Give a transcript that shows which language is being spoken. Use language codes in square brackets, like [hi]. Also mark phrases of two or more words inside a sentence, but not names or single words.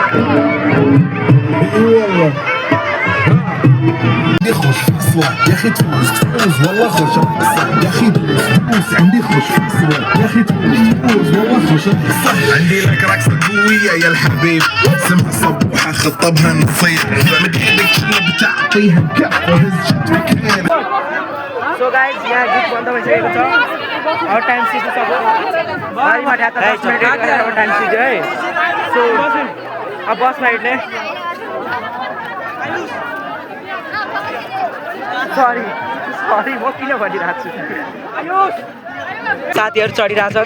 [ar] يخش فصلة يا اخي تفوز والله خوش يا اخي تفوز عندي خوش فصلة يا اخي تفوز والله خوش عندي لك رقصة قوية يا الحبيب اسمها صبوحة خطبها نصير من ايدك شنو بتعطيها بكفة هز شد [en] so guys [ne] यहाँ गीत बन्द भइसकेको छ अब [en] time sheet [ne] सक्यो गाडीमा ठ्याक्क 10 मिनट अब [en] time sheet [ne] है सो अब बसमा हिँड्ने सरी म किन भनिरहेको छु साथीहरू चढिरहेछन्